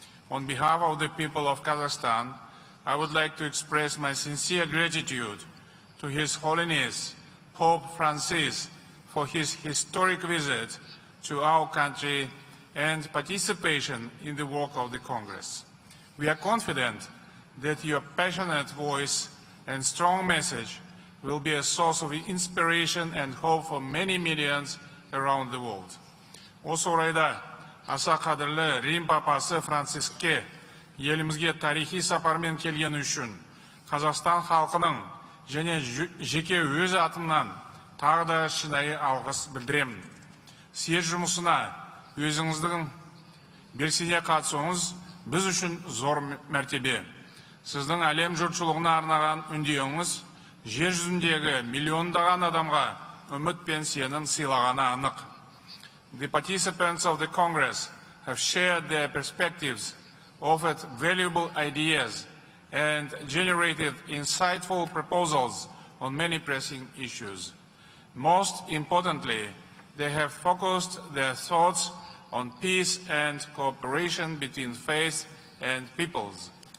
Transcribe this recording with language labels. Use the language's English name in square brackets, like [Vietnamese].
[English] On behalf of the people of Kazakhstan, I would like to express my sincere gratitude to His Holiness Pope Francis for his historic visit to our country and participation in the work of the Congress. We are confident that your passionate voice and strong message will be a source of inspiration and hope for many millions around the world. [Kazakh] Осы орайда аса қадірлі Рим папасы Франциске елімізге тарихи сапармен келгені үшін Қазақстан халқының және жеке өз атымнан тағы да шынайы алғыс білдіремін. Съезд жұмысына өзіңіздің белсене қатысуыңыз біз үшін зор мәртебе. Сіздің әлем жұртшылығына арнаған үндеуіңіз жер жүзіндегі миллиондаған адамға үміт пен сенім сыйлағаны анық. [English] The participants of the Congress have shared their perspectives, offered valuable ideas, and generated insightful proposals on many pressing issues. Most importantly, they have focused their thoughts on peace and cooperation between faiths and peoples.